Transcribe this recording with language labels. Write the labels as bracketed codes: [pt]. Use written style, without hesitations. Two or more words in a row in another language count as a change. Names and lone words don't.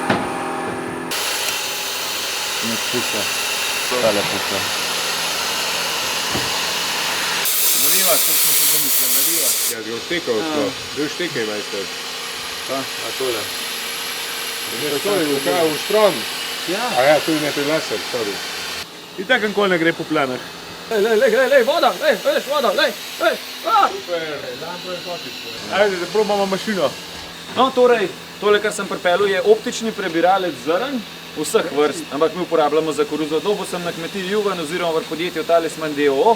[sl] Ne puša. Tale puša. Nariva, to smo se zamislili, nariva. Ja, ga vštekal sploh. Dej štekaj, majster. A tole. To je v štron. Ja. A ja, to je nekaj laser, sorry. I tak nikoli ne gre po planah. Lej, voda, veš, voda, lej. Ajde, da probamo mašino. No, torej, tole, kar sem pripeljal, je optični prebiralec zrn vseh vrst, ampak mi uporabljamo za koruzo. Dobil sem na kmetiji Juvan oziroma v podjetju Talisman d.o.o.